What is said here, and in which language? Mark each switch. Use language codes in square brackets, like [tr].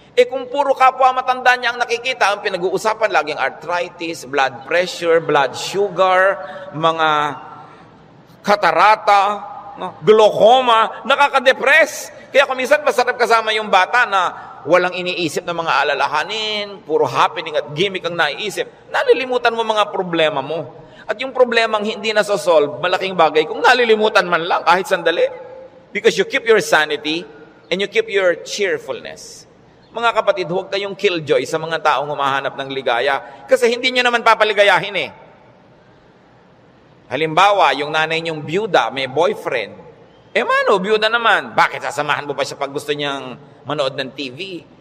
[tl] Kung puro kapwa matanda niya ang nakikita, ang pinag-uusapan laging arthritis, blood pressure, blood sugar, mga katarata, glaucoma, nakaka-depress. Kaya kung minsan masarap kasama yung bata na walang iniisip ng mga alalahanin, puro happening at gimmick ang naiisip, nalilimutan mo mga problema mo. At yung problemang hindi nasosolve, malaking bagay kung nalilimutan man lang kahit sandali. [en] Because you keep your sanity and you keep your cheerfulness. [tl] Mga kapatid, huwag kayong killjoy sa mga taong humahanap ng ligaya. Kasi hindi nyo naman papaligayahin Halimbawa, yung nanay niyong byuda, may boyfriend. Byuda naman. Bakit sasamahan mo ba siya pag gusto niyang manood ng TV?